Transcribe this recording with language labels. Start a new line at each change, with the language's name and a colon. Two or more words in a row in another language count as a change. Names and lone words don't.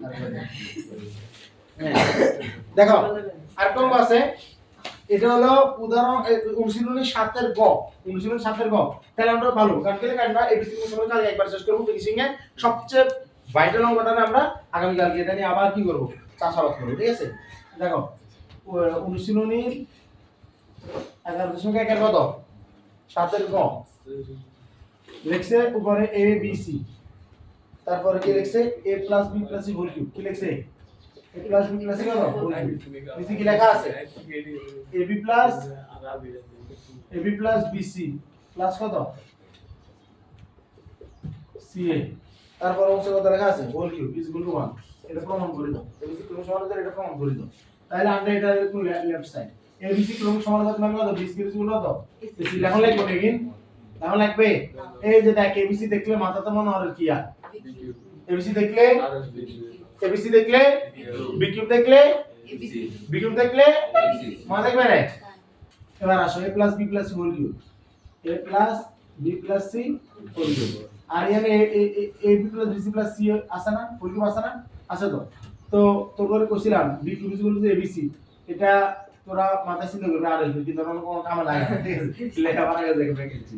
Bangla: দেখো আর কোন আছে, এটা হলো উদাহরণ অনুশীলনী 7 এর গ, অনুশীলনী 7 এর গ, তাহলে আমরা ভালো কারণ কি আমরা এবিসি সময় কাল একবার শেষ করব, ফিনিশিং এ সবচেয়ে ভাইটাল অঙ্কটা আমরা আগামী কালকে এটা নিয়ে আবার কি করব চাষাবাদ করব, ঠিক আছে। দেখো অনুশীলনী 11.1 এর কত 7 এর গ লিখছে উপরে a b c, তারপরে কি লিখছে
English: a plus b plus c whole cube,
Bangla: কি লিখছে
English: a plus b plus c কত whole cube,
Bangla: নিচে কি লেখা আছে ab
English: plus bc plus
Bangla: কত ca, তারপর অংশ কত লেখা আছে
English: whole cube is equal to 1,
Bangla: এটা প্রমাণ করে দাও, abc ক্রম সমানুপাত এটা প্রমাণ করে দাও, তাহলে আমরা এটা একটু
English: left side
Bangla: abc ক্রম সমানুপাত মানে কত
English: bc is equal to
Bangla: কত ac, এখন লিখবো এগেইন, এখন লাগবে এই যে দেখ abc দেখলে মাথাতে মনে হয় কি আর abc দেখলে abc দেখলে
English: b cube
Bangla: দেখলে
English: b cube
Bangla: দেখলে মনে থাকবে না। এবার আসো
English: a plus b plus c whole cube, a plus b plus c whole cube,
Bangla: আর এখানে
English: a b plus b c plus c
Bangla: আছে না
English: whole cube
Bangla: আছে না, আছে তো, তো তোর করে কইছিলাম
English: b cube equal to abc,
Bangla: এটা তোরা মাথায় চিন্তা করবে আর আসবে কিন্তু কোনো কামে লাগে না, ঠিক আছে লেখা বানা গেছে দেখে ফেলেছি।